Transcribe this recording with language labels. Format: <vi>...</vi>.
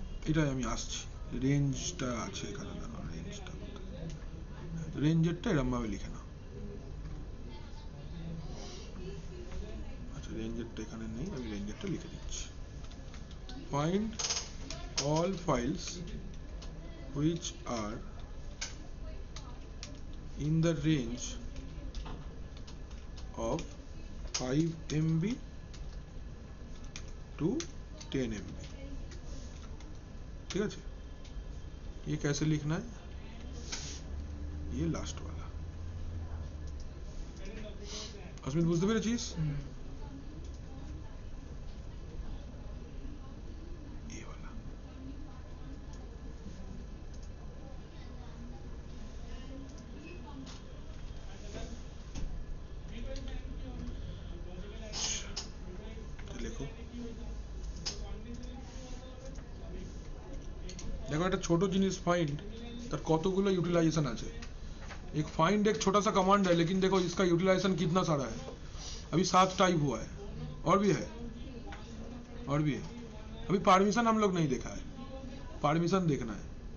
<bn>এটাই আমি আসছি, রেঞ্জটা আছে এখানে, দেখো রেঞ্জটা, রেঞ্জেরটা এরকম ভাবে লিখে নাও, আচ্ছা রেঞ্জেরটা এখানে নেই, আমি রেঞ্জেরটা লিখে দিচ্ছি।</bn> <en>find all files which are in the range of 5 MB to 10 MB,</en> <hi>ठीक है। ये कैसे लिखना है, ये लास्ट वाला, अस्मित</hi> <bn>बुझते पेरेছিস?</bn> <hi>ये वाला,</hi> <bn>দেখো দেখো একটা ছোট জিনিস ফাইন্ড, তার কতগুলো यूटिलाइजेशन আছে।</bn> <hi>एक फाइंड एक छोटा सा कमांड है, लेकिन देखो इसका यूटिलाइजेशन कितना सारा है, अभी 7 टाइप हुआ है, और भी है, और भी है। अभी परमिशन हम लोग नहीं देखा है, परमिशन देखना है।</hi>